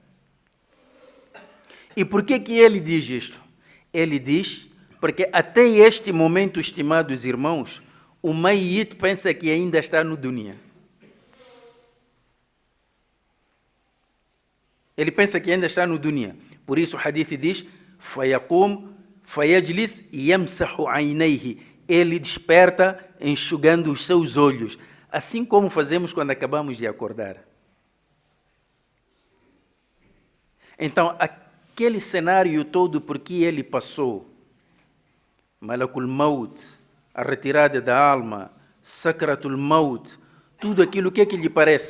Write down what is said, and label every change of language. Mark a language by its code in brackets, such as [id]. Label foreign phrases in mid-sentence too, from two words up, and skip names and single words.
[pt] E por que ele diz isto? Ele diz porque até este momento, estimados irmãos, o Mayyit pensa que ainda está no dunya. Ele pensa que ainda está no dunya. Por isso o hadith diz: [ar] فَيَقُومُ فَيَجْلِسْ يَمْسَحُ عَيْنَيْهِ, [pt] ele desperta enxugando os seus olhos, assim como fazemos quando acabamos de acordar. Então, aquele cenário todo por que ele passou, [ar] ملك الموت, [pt] a retirada da alma, [ar] سكرات الموت, [pt] tudo aquilo, o que é que lhe parece?